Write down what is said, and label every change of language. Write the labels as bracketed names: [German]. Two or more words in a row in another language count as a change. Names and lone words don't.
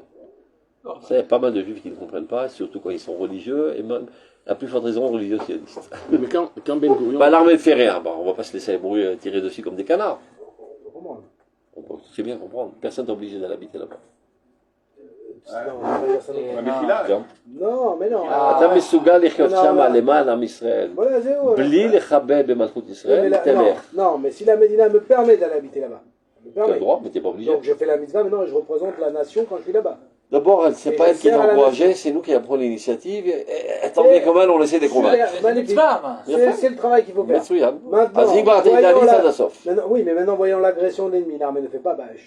[French] Ça, il y a pas mal de juifs qui ne comprennent pas, surtout quand ils sont religieux, et même la plus forte raison religieux sionistes. Mais quand Ben Gurion... L'armée ne fait rien, on ne va pas se laisser tirer dessus comme des canards. On peut très bien comprendre. Personne n'est obligé d'aller habiter là-bas. Non, mais non. [Hebrew] אתה מסוגל לחיות שם למען עם ישראל, בלי לכבד במלכות ישראל, תלך. [French] Non, mais si la Médina me permet d'aller habiter là-bas, tu as le droit, mais tu n'es pas obligé. Donc je fais la mitzvah maintenant et je représente la nation quand je suis là-bas. D'abord, c'est pas elle qui l'a encouragé, c'est nous qui avons pris l'initiative. Tant bien que mal, on essaie de les convaincre. C'est le travail qu'il faut faire. Maintenant, oui, mais maintenant, voyons l'agression de l'ennemi. L'armée ne fait pas bâche.